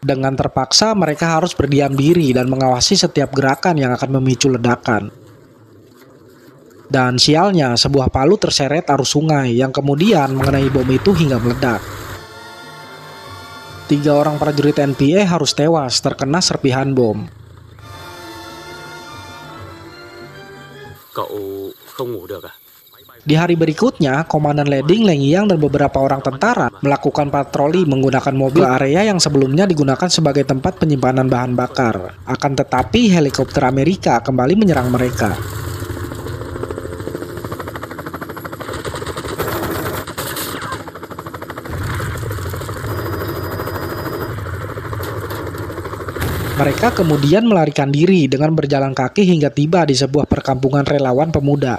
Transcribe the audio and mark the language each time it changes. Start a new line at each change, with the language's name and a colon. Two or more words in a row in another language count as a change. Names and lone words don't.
Indonesian: Dengan terpaksa mereka harus berdiam diri dan mengawasi setiap gerakan yang akan memicu ledakan. Dan sialnya, sebuah palu terseret arus sungai yang kemudian mengenai bom itu hingga meledak. 3 orang prajurit NPA harus tewas terkena serpihan bom.
Vietnamese: Cậu không ngủ được à?
Indonesian: Di hari berikutnya, Komandan Leding, Leng Yang, dan beberapa orang tentara melakukan patroli menggunakan mobil area yang sebelumnya digunakan sebagai tempat penyimpanan bahan bakar. Akan tetapi, helikopter Amerika kembali menyerang mereka. Mereka kemudian melarikan diri dengan berjalan kaki hingga tiba di sebuah perkampungan relawan pemuda.